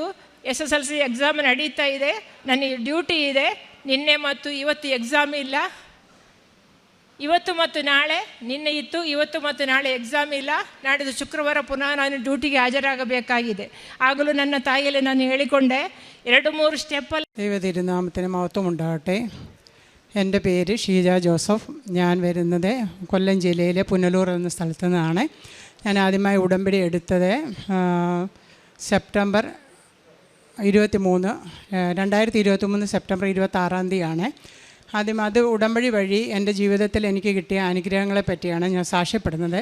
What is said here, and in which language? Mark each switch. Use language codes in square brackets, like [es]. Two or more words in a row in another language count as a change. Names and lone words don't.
[kn] SSLC ಎಕ್ಸಾಮ್ ನಡೀತಾ ಇದೆ, ನನಗೆ ಡ್ಯೂಟಿ ಇದೆ. ನಿನ್ನೆ ಮತ್ತು ಇವತ್ತು ಎಕ್ಸಾಮ್ ಇಲ್ಲ. ಇವತ್ತು ಮತ್ತು ನಾಳೆ, ನಿನ್ನೆ ಇತ್ತು, ಇವತ್ತು ಮತ್ತು ನಾಳೆ ಎಕ್ಸಾಮ್ ಇಲ್ಲ. ನಾಡಿದ್ದು ಶುಕ್ರವಾರ ಪುನಃ ನಾನು ಡ್ಯೂಟಿಗೆ ಹಾಜರಾಗಬೇಕಾಗಿದೆ. ಆಗಲೂ ನನ್ನ ತಾಯಿಯಲ್ಲಿ ನಾನು ಹೇಳಿಕೊಂಡೆ, 2-3 സ്റ്റെപ്പಲ್ಲಿ. [ml] ദൈവതിരുനാമത്തിന് മഹത്വം ഉണ്ടാകട്ടെ. എൻ്റെ പേര് ഷീജ ജോസഫ്. ഞാൻ വരുന്നത് കൊല്ലം ജില്ലയിലെ പുനലൂർ എന്ന സ്ഥലത്തു നിന്നാണ്. ഞാൻ ആദ്യമായി ഉടമ്പടി എടുത്തത് സെപ്റ്റംബർ 23, 2023 സെപ്റ്റംബർ 26 ആദ്യം അത് ഉടമ്പടി വഴി എൻ്റെ ജീവിതത്തിൽ എനിക്ക് കിട്ടിയ അനുഗ്രഹങ്ങളെ പറ്റിയാണ് ഞാൻ സാക്ഷ്യപ്പെടുന്നത്.